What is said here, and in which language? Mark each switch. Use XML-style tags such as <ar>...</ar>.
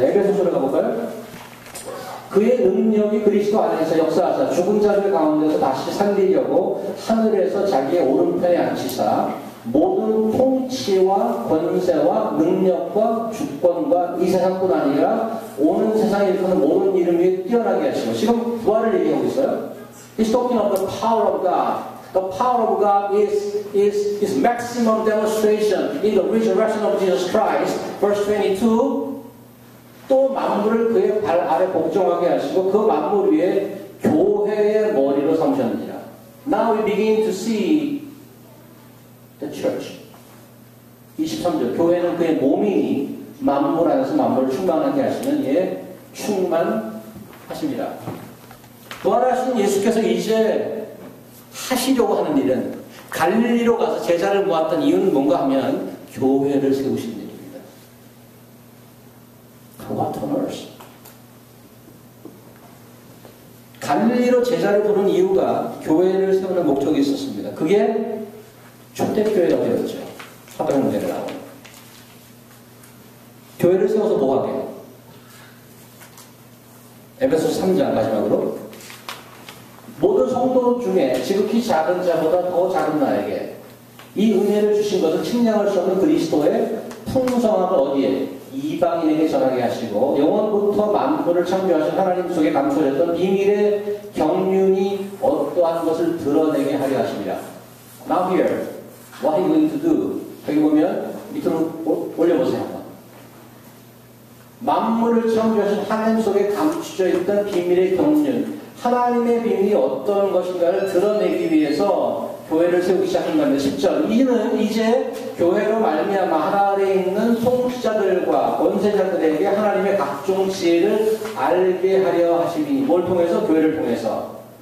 <ko>에베소서로 가볼까요? 그의 능력이 그리스도 안에서 역사하사 죽은 자들 가운데서 다시 살리려고 하늘에서 자기의 오른편에 앉히사 모든 통치와 권세와 능력과 주권과 이 세상뿐 아니라 오는 세상에 일어나는 모든 이름 위에 뛰어나게 하시고 지금 부활을 얘기하고 있어요.</ko> <en>He's talking of the power of God. The power of God is maximum demonstration in the resurrection of Jesus Christ. Verse 22.</en> <ko>또 만물을 그의 발 아래 복종하게 하시고 그 만물 위에 교회의 머리로 삼으셨느니라.</ko> <en>Now we begin to see the church.</en> <ko>23절. 교회는 그의 몸이니 만물 안에서 만물을 충만하게 하시는 이에 충만하십니다. 부활하신 예수께서 이제 하시려고 하는 일은 갈릴리로 가서 제자를 모았던 이유는 뭔가 하면 교회를 세우신 일입니다.</ko> <en>What on earth?</en> <ko>갈릴리로 제자를 부른 이유가 교회를 세우는 목적이 있었습니다. 그게 초대교회가 되었죠. 사도행전에 나오는. 교회를 세워서 뭐 하게요? 에베소서 3장 마지막으로 모든 성도 중에 지극히 작은 자보다 더 작은 나에게 이 은혜를 주신 것은 측량할 수 없는 그리스도의 풍성함을 어디에? 이방인에게 전하게 하시고 영원부터 만물을 창조하신 하나님 속에 감춰졌던 비밀의 경륜이 어떠한 것을 드러내게 하려 하십니다.</ko> <en>Now here, what are you going to do?</en> <ko>여기 보면 밑으로 올려보세요. 만물을 창조하신 하나님 속에 감추져 있던 비밀의 경륜, 하나님의 비밀이 어떤 것인가를 드러내기 위해서 교회를 세우기 시작한 겁니다. 10절. 이는 이제 교회로 말미암아 하나 아래에 있는 통치자들과 권세자들에게 하나님의 각종 지혜를 알게 하려 하시니 뭘 통해서? 교회를 통해서.</ko>